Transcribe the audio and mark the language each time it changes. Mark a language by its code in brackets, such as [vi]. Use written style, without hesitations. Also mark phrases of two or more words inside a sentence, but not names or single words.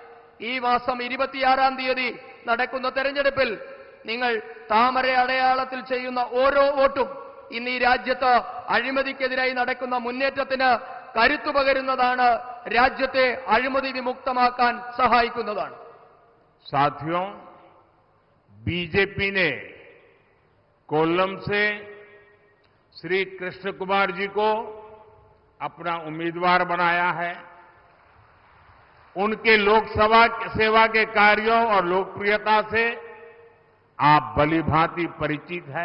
[ml] ഈ മാസം 26-ാം തീയതി നടക്കുന്ന തെരഞ്ഞെടുപ്പിൽ നിങ്ങൾ താമര അടയാളത്തിൽ ചെയ്യുന്ന ഓരോ വോട്ടും ഇന്ന് ഈ രാജ്യത്ത് അഴിമതിക്കെതിരായി നടക്കുന്ന മുന്നേറ്റത്തിന് കരുത്തു പകരുന്നതാണ്, രാജ്യത്തെ അഴിമതി വിമുക്തമാക്കാൻ സഹായിക്കുന്നതാണ്. [hi] साथियों, बीजेपी ने कोल्लम से श्री कृष्ण कुमार जी को अपना उम्मीदवार बनाया है। उनके लोकसभा सेवा के कार्यों और लोकप्रियता से आप भलीभांति परिचित हैं।